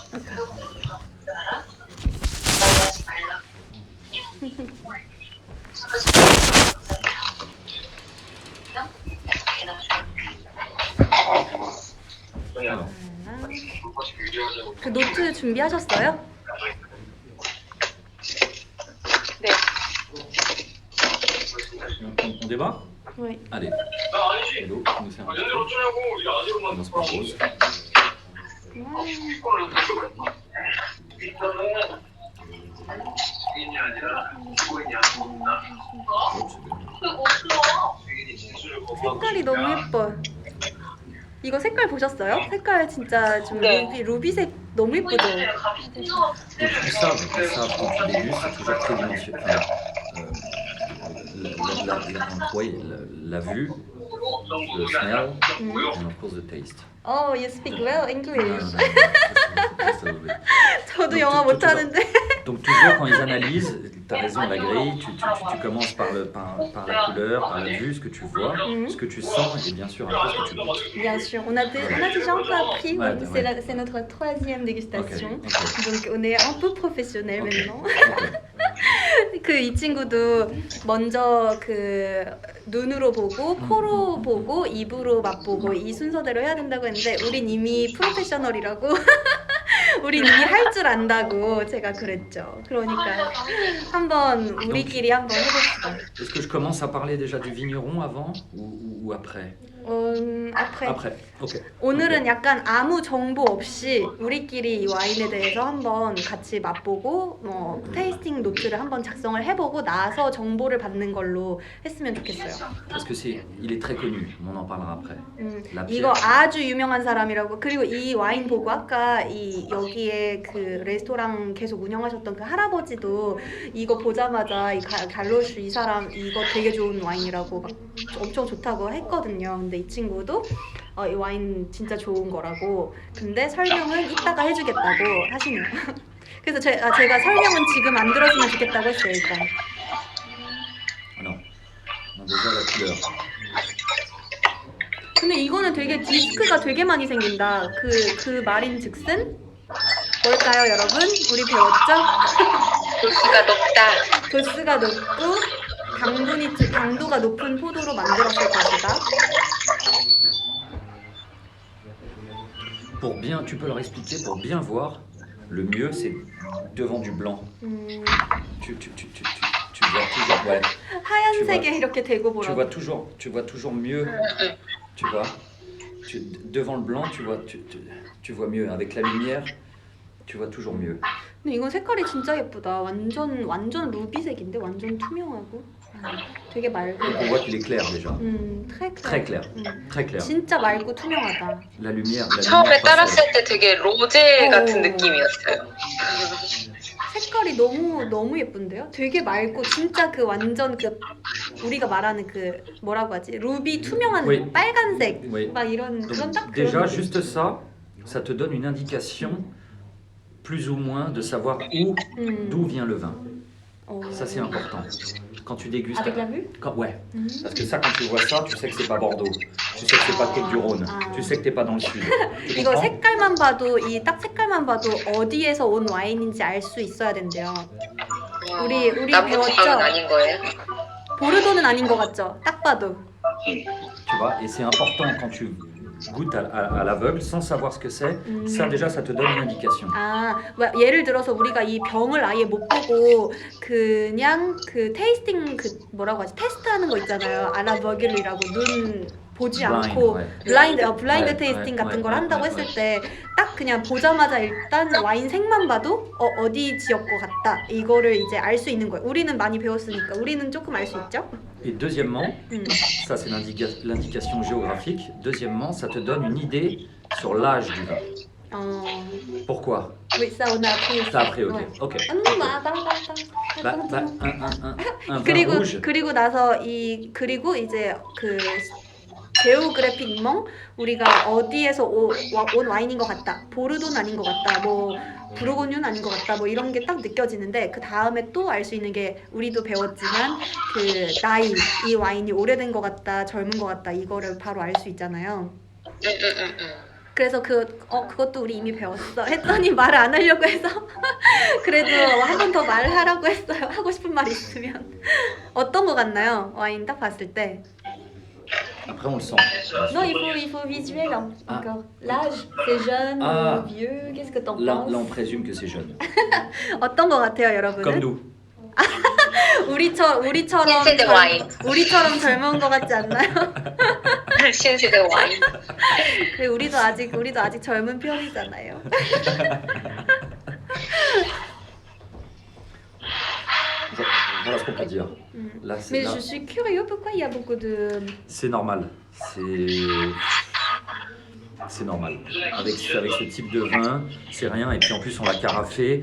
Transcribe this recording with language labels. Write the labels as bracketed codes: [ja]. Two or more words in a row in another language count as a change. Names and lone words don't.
[fr] Alors, [ko] 그 노트 준비하셨어요? 네. [fr] on débat? Oui. Allez. Hello, nous servons. Commence par Rose. [ko] 색깔이 너무 예뻐. 이거 색깔 보셨어요? 색깔 진짜 좀 네. 루비색 너무 예쁘죠? [fr] Donc ils savent quand tu dégustes, c'est toujours très dimensionné. La vue, le smell, [en] and of course the taste. Oh, you speak well English. Just a little bit. [ko] 저도 [fr] Donc, [ko] 영어 [fr] tout- [ko] 못하는데. [fr] Donc toujours quand ils analysent, tu as raison, la grille, tu commences par la couleur, par la vue, ce que tu vois, ce que tu sens et bien sûr après ce que tu goûtes. Bien sûr, on a déjà un peu appris. Ouais, C'est ouais. c'est notre troisième dégustation. Ok. Donc on est un peu professionnel Ok. maintenant. Ok. [ko] 그 이 친구도 먼저 그 눈으로 보고 코로 보고 입으로 맛보고 이 순서대로 해야 된다고 했는데 우린 이미 프로페셔널이라고 우린 이미 할 줄 안다고 제가 그랬죠. 그러니까 한번 우리끼리 한번 해봅시다. [fr] Est-ce que je commence à parler déjà du vigneron avant ou après? [ko] 앞에 [fr] Après, ok. [ko] 오늘은 약간 아무 정보 없이 우리끼리 이 와인에 대해서 한번 같이 맛보고 뭐 테이스팅 노트를 한번 작성을 해보고 나서 정보를 받는 걸로 했으면 좋겠어요. [fr] Parce que il est très connu, on en parlera après. La [ko] 이거 Pierre. 아주 유명한 사람이라고. 그리고 이 와인 보고 아까 이 여기에 그 레스토랑 계속 운영하셨던 그 할아버지도 이거 보자마자 이 갈로슈 이 사람 이거 되게 좋은 와인이라고 막 엄청 좋다고 했거든요. 근데 이 친구도 이 와인 진짜 좋은 거라고. 근데 설명은 이따가 해주겠다고 하시네요. 그래서 제가 설명은 지금 안 들었으면 좋겠다고 했어요 일단. [fr] Non. Non, déjà la couleur. [ko] 근데 이거는 되게 디스크가 되게 많이 생긴다. 그 말인즉슨 뭘까요, 여러분? 우리 배웠죠? 도수가 높다. 도수가 높고 당도가 높은 포도로 만들었을 것이다. [fr] Pour bien, tu peux leur expliquer, pour bien voir, le mieux c'est devant du blanc. Tu vois toujours, ouais. [ko] 하얀색에 이렇게 대고 [fr] Tu [ko] 보라고. [fr] vois toujours mieux. Tu vois. Devant le blanc, tu vois mieux. Avec la lumière, tu vois toujours mieux. [ko] 근데 이건 색깔이 진짜 예쁘다. 완전 루비색인데 완전 투명하고 되게 맑고. [fr] Donc on voit qu'il est clair déjà. très Très clair. Très clair. [ko] 진짜 맑고 투명하다. [fr] La lumière. [ko] 처음에 [fr] passe [ko] 따랐을 때 되게 로제 같은 오. 느낌이었어요. 색깔이 너무 예쁜데요? 되게 맑고 진짜 그 완전 그 우리가 말하는 그 뭐라고 하지? 루비 투명한 [fr] Oui. [ko] 빨간색 [fr] Oui. [ko] 막 이런 [fr] Donc, [ko] 그런 딱 [fr] déjà, [ko] 그런 [fr] juste ça te donne une indication, plus ou moins, de savoir d'où vient le vin. Ça, c'est important. Quand tu dégustes. Avec la vue Ouais. Parce que ça, quand tu vois ça, tu sais que c'est pas Bordeaux. Tu sais que c'est pas Côte du Rhône. Tu sais que t'es pas dans le sud. Tu [ko] 이거 [fr] comprends? [ko] 색깔만 봐도 이 딱 색깔만 봐도 어디에서 온 와인인지 알 수 있어야 된대요. 우리 남부지방은 배웠죠? 아닌 거예요? 보르도는 아닌 것 같죠? 딱 봐도. [fr] Tu vois, et c'est important quand tu goûtes à l'aveugle sans savoir ce que c'est. Ça, déjà, ça te donne une indication. [ko] 뭐 예를 들어서 우리가 이 병을 아예 못 보고 그냥 그 테이스팅 그 뭐라고 하지? 테스트하는 거 있잖아요. 아라버길이라고 눈 보지 [fr] Blind, [ko] 않고 [fr] ouais. [ko] 블라인드 네, 테이스팅 네, 같은 네, 걸 네, 한다고 네, 했을 네. 때 딱 그냥 보자마자 일단 와인 색만 봐도 어디 지역 거 같다 이거를 이제 알 수 있는 거예요. 우리는 많이 배웠으니까 우리는 조금 알 수 있죠. [fr] Et deuxièmement, ça c'est l'indication géographique. Deuxièmement, ça te donne une idée sur l'âge du vin. Pourquoi? Oui, ça on a appris. T'as appris, ok. Ouais. Ok. Un vin rouge. [ko] 그리고 나서 그리고 이제 그 제오그래픽멍 우리가 어디에서 온 와인인 것 같다. 보르도는 아닌 것 같다. 뭐 부르고뉴는 아닌 것 같다. 뭐 이런 게 딱 느껴지는데 그 다음에 또 알 수 있는 게 우리도 배웠지만 그 나이 이 와인이 오래된 것 같다, 젊은 것 같다 이거를 바로 알 수 있잖아요. 그래서 그것도 우리 이미 배웠어 했더니 말을 안 하려고 해서 그래도 한 번 더 말을 하라고 했어요. 하고 싶은 말 있으면. 어떤 거 같나요? 와인 딱 봤을 때. [fr] Après, on le sent. Non, il faut visuel encore. L'âge, c'est jeune, vieux, qu'est-ce que t'en Là, penses? on présume que c'est jeune. [ko] 어떤 거 같아요, 여러분은? [fr] Comme nous. [ko] 신세대 와인. 우리처럼 젊은 거 같지 않나요? 신세대 와인. 근데 우리도 아직 젊은 편이잖아요. [fr] Voilà ce qu'on peut dire. Là, Mais là, je suis curieux, pourquoi il y a beaucoup de... c'est normal. C'est normal. Avec ce type de vin, c'est rien. Et puis en plus, on l'a carafé.